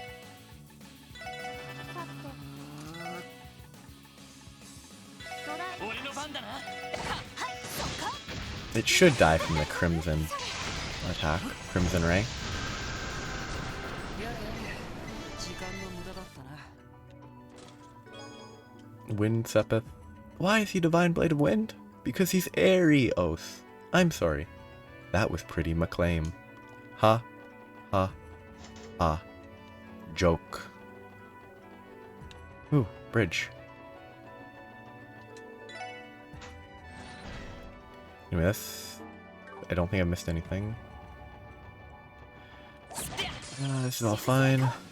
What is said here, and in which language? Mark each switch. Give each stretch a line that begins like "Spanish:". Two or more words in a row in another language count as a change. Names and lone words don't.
English: It should die from the Crimson attack. Crimson Ray. Wind Sepith. Why is he Divine Blade of Wind? Because he's airy, Oath. I'm sorry. That was pretty McClaim. Ha. Ha. Ha. Joke. Ooh, bridge. Anyway, this... I don't think I missed anything. This is all fine.